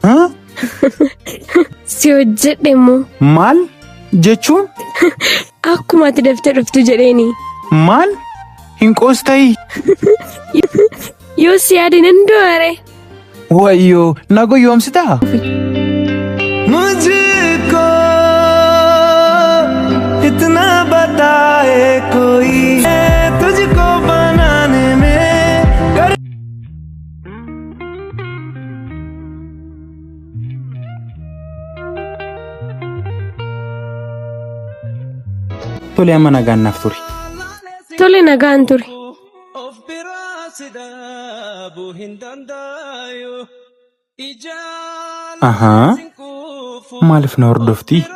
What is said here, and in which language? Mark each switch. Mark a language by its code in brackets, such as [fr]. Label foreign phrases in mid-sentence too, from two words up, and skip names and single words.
[om] Si hojjedhe immoo. Maal jechuun? Akkuma ati daftee dhuftu jedheeni. Maal? Hin qoostayii? Yoo si yaadin hin doore. Wayyoo nago yoomsitaa? [hi] मुझको इतना बताए कोई तुझको बनाने में [om] Tole amma nagaan naaf turi. Tole nagaan turi. Maaliif na hordofti?